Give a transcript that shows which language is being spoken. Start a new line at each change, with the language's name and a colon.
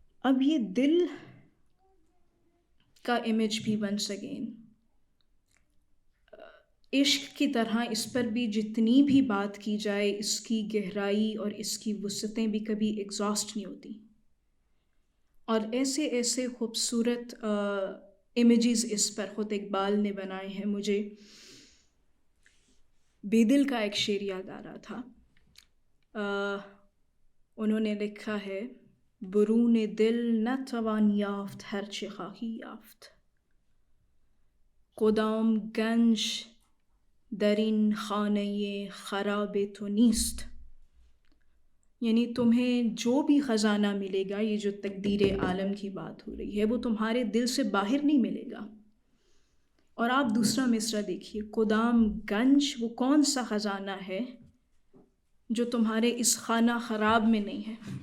Urdu: اب یہ دل کا امیج بھی ونس اگین عشق کی طرح اس پر بھی جتنی بھی بات کی جائے، اس کی گہرائی اور اس کی وسعتیں بھی کبھی ایگزاسٹ نہیں ہوتی. اور ایسے ایسے خوبصورت امیجز اس پر خود اقبال نے بنائے ہیں. مجھے بے دل کا ایک شعر یاد آ رہا تھا. انہوں نے لکھا ہے،
Persian: برون دل نتوان یافت ہرچه خواهی یافت، کدام گنج در این خانه خراب تو نیست.
Urdu: یعنی تمہیں جو بھی خزانہ ملے گا، یہ جو تقدیر عالم کی بات ہو رہی ہے، وہ تمہارے دل سے باہر نہیں ملے گا. اور آپ دوسرا مصرع دیکھیے، کدام گنج، وہ کون سا خزانہ ہے جو تمہارے اس خانہ خراب میں نہیں ہے.